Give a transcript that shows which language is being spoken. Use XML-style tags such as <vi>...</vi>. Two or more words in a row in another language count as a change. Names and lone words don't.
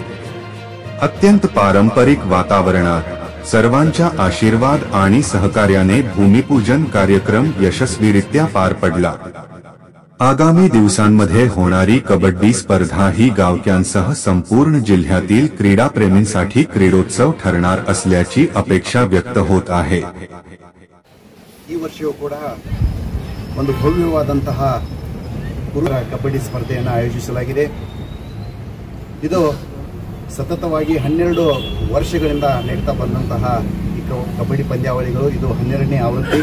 <mr>अत्यंत पारंपरिक वातावरणात सर्वांच्या आशीर्वाद आणि सहकार्याने भूमिपूजन कार्यक्रम यशस्वीरित्या पार पडला। आगामी दिवसांमध्ये होणारी कबड्डी स्पर्धा ही गावकऱ्यांसह संपूर्ण जिल्ह्यातील क्रीडाप्रेमींसाठी क्रीडोत्सव ठरणार असल्याची अपेक्षा व्यक्त होत आहे।</mr> <kn>ಈ ವರ್ಷವೂ ಕೂಡ ಒಂದು ಭವ್ಯವಾದಂತಹ ಕಬಡ್ಡಿ ಸ್ಪರ್ಧೆಯನ್ನು ಆಯೋಜಿಸಲಾಗಿದೆ। ಇದು ಸತತವಾಗಿ 12 ವರ್ಷಗಳಿಂದ ನಡೆಯುತ್ತಾ ಬಂದಂತಹ ಈ ಕಬಡ್ಡಿ ಪಂದ್ಯಾವಳಿಗಳು ಇದು 12ನೇ ಆವೃತ್ತಿ।</kn>